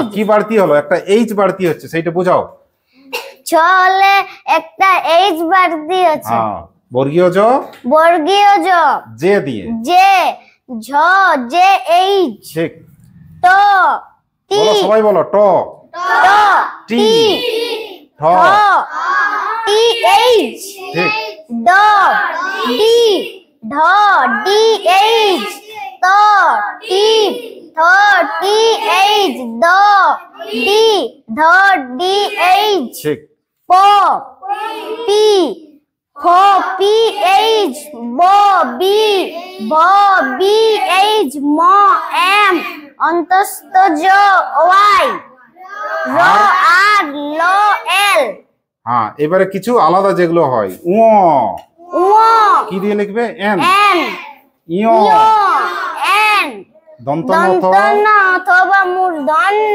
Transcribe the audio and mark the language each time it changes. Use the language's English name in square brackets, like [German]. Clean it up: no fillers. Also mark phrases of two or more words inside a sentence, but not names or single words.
[Bangla] কি বাড়তি হলো? একটা এইচ বাড়তি হচ্ছে, সেইটা বোঝাও। ছ হলে একটা এইচ বাড়তি আছে। হ্যাঁ, বর্গীয় জ বর্গীয় জ জে দিয়ে। জে, ঝ জে এইচ, ঠিক। ট টি, বলো, সবাই বলো। ট ট টি ঠ। ঠ টি এইচ, ঠিক। ড ডি, ঢ ডি এইচ, ত টি, থ টি এইচ, দ ডি, ধ ডি এইচ, ঠিক। প পি, ফ পি এইচ, ব বি, ভ বি এইচ, ম এম, অন্তস্থ জ ওয়াই, র আর ল এল। হ্যাঁ, এবারে কিছু আলাদা যেগুলো হয়। উ উ কি দিয়ে লিখবে? এন। এন, ইয় এন, দন্তন্য অথবা দন্তন্য অথবা মূর্ধন্য